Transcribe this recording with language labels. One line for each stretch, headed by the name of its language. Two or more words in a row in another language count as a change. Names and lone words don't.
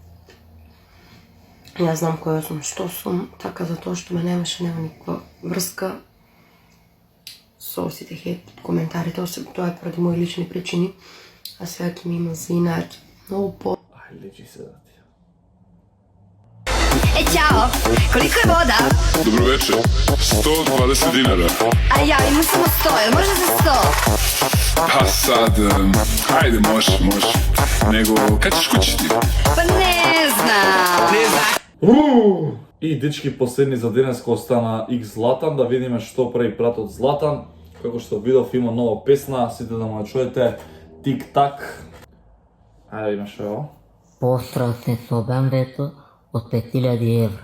Macedonian: Јас знам која сум, што сум, така за тоа што ме немаше, нема никаква врска со сите хейт коментари. Тоа е поради мои лични причини, а сега ќе ми има за инаки. Многу по... Ај, лечи се да ти.
Serbian: Ćao, koliko je voda? Dobro večer, 120 dinara. A ja, imam samo 100, jel može za 100? Pa sad, ajde može. Nego, kad ćeš kući ti? Pa ne znam.
Macedonian: И дечки, последни за денес кој остана X Златан, да видиме што прави братот Златан. Како што видов има нова песна, сите да му ја чуете, Тик-так. Ајде да видиме што е ово. Пострал се со БМВ-то од 5000 евра.